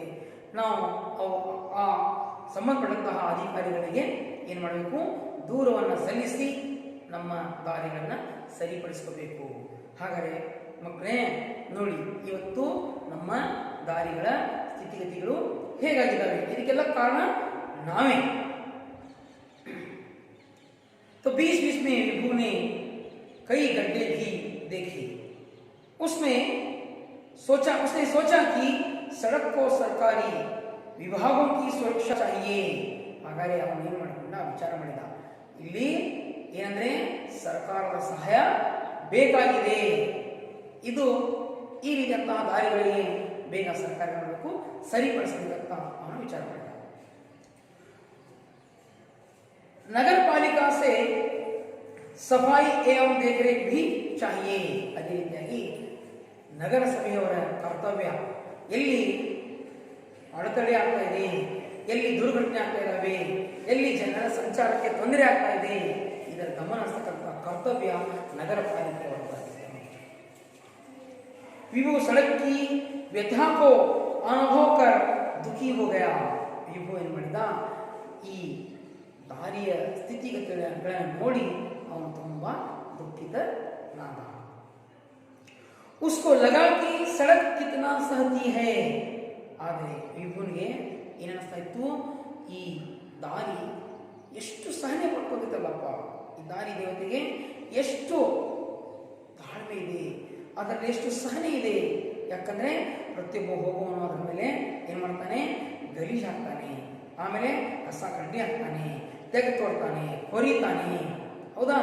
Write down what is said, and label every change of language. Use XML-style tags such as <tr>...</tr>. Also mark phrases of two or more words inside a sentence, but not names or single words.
<kn>ನಾವು ಆ ಸಂಬಂಧಪಟ್ಟಂತಹ ಅಧಿಕಾರಿಗಳಿಗೆ ಏನು ಮಾಡಬೇಕು, ದೂರವನ್ನು ಸಲ್ಲಿಸಿ ನಮ್ಮ ದಾರಿಗಳನ್ನು ಸರಿಪಡಿಸ್ಕೋಬೇಕು. ಹಾಗಾದರೆ ಮಕ್ಕಳೇ ನೋಡಿ, ಇವತ್ತು ನಮ್ಮ ದಾರಿಗಳ ಸ್ಥಿತಿಗತಿಗಳು ಹೇಗಾಗಿದ್ದಾವೆ, ಇದಕ್ಕೆಲ್ಲ ಕಾರಣ ನಾವೇ.</kn> <hi>तो बीच बीच में विभू ने कई गड्ढे भी देखे। उसने सोचा कि सड़क को सरकारी विभागों की सुरक्षा चाहिए.</hi> <kn>ಹಾಗಾದರೆ ಅವನು ಏನು ಮಾಡಿಕೊಂಡ, ವಿಚಾರ ಮಾಡಿದ, ಇಲ್ಲಿ ಏನಂದ್ರೆ ಸರ್ಕಾರದ ಸಹಾಯ ಬೇಕಾಗಿದೆ. ಇದು ಈ ರೀತಿಯಂತಹ ದಾರಿಗಳಿಗೆ ಬೇಗ ಸರ್ಕಾರ ಮಾಡಬೇಕು, ಸರಿಪಡಿಸಬೇಕಂತ ಅವನು ವಿಚಾರ ಮಾಡಿದ.</kn> <hi>नगर पालिका से सफाई एवं देखरेख भी चाहिए.</hi> <kn>ಅದೇ ರೀತಿಯಾಗಿ ನಗರ ಸಭೆಯವರ ಕರ್ತವ್ಯ, ಎಲ್ಲಿ ಅಡೆತಡೆ ಆಗ್ತಾ ಇದೆ, ಎಲ್ಲಿ ದುರ್ಘಟನೆ ಆಗ್ತಾ ಇದ್ದಾವೆ, ಎಲ್ಲಿ ಜನರ ಸಂಚಾರಕ್ಕೆ ತೊಂದರೆ ಆಗ್ತಾ ಇದೆ, ಇದರ ಗಮನ ಹರಿಸತಕ್ಕಂಥ ಕರ್ತವ್ಯ ನಗರ ಪಾಲಿಕೆಯವರದ್ದಾಗಿದೆ.</kn> <hi>ವಿಭು सड़क की व्यथा को अनुभव कर दुखी हो गया.</hi> <kn>ವಿಭು ಏನು ಮಾಡಿದ, ಈ ದಾರಿಯ ಸ್ಥಿತಿಗತಿಗಳನ್ನು ನೋಡಿ ಅವನು ತುಂಬಾ ದುಃಖಿತನಾದ.</kn> <hi>उसको लगा कि सड़क कितना सहती है.</hi> <kn>ಆದರೆ ವಿಭುನಿಗೆ ಏನನ್ನಿಸ್ತಾ ಇತ್ತು, ಈ ದಾರಿ ಎಷ್ಟು ಸಹನೆ ಪಡ್ಕೋತೈತಲ್ಲಪ್ಪ, ಈ ದಾರಿ ದೇವತೆಗೆ ಎಷ್ಟು ತಾಳ್ಮೆ ಇದೆ, ಅದರಲ್ಲಿ ಎಷ್ಟು ಸಹನೆ ಇದೆ. ಯಾಕಂದ್ರೆ ಪ್ರತಿಯೊಬ್ಬ ಹೋಗುವವನು ಅದರ ಮೇಲೆ ಏನು ಮಾಡ್ತಾನೆ, ಗಲೀಜು ಹಾಕ್ತಾನೆ, ಆಮೇಲೆ ಕಸ ಕಡ್ಡಿ ಹಾಕ್ತಾನೆ, ತೆಗೆ ತೋಡ್ತಾನೆ, ಕೊರಿತಾನೆ, ಹೌದಾ.</kn>